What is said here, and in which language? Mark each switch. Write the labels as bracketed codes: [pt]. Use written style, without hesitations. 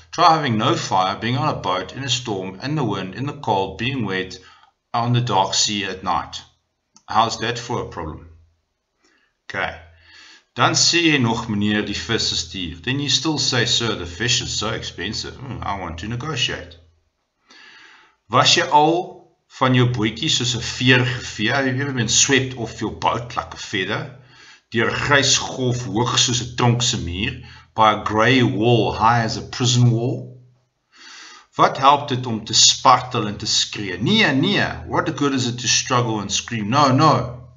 [en] Try having no fire, being on a boat in a storm, in the wind, in the cold, being wet, on the dark sea at night. How's that for a problem? Okay. [af] Dan sê jy nog, meneer, die vis is duur. [en] Then you still say, sir, the fish is so expensive. I want to negotiate. [af] Was jy al van jou bootjie soos 'n veer gevee? [en] Have you ever been swept off your boat like a feather? [af] Deur 'n grys golf hoog soos 'n tronk se muur, [en] by a grey wall high as a prison wall? [af] Wat help dit om te spartel en te skree? [en] Nee, what good is it to struggle and scream? No.